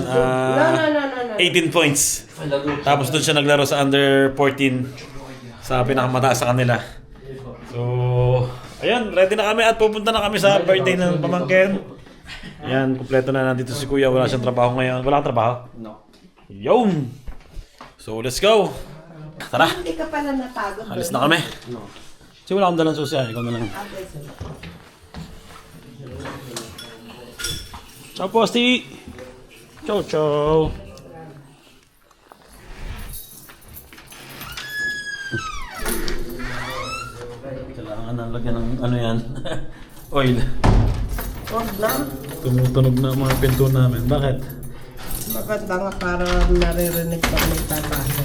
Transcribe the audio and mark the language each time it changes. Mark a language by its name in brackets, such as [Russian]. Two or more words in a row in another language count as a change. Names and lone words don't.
[Filipino] 18 points. Tapos doon siya naglaro sa under 14 sa pinakamataas sa kanila. So, ayan, ready na kami at pupunta na kami sa birthday ng pamangkin. Ayan, kumpleto na nandito si Kuya. Wala siyang trabaho ngayon. Wala kang trabaho? No. Yun! [English] So, let's go! [Filipino] Tara! Hindi ka pala napagod. Alis na kami. No. Kasi wala akong dalang susi. Ikaw na lang. Ciao, Posti! [Italian] Ciao, ciao! [Filipino] Kailangan na lagyan ng ano yan. Oil. Huwag lang. Tumutunog na ang mga pinto namin. Bakit? Bakit ba nga para naririnig pag may tatahan?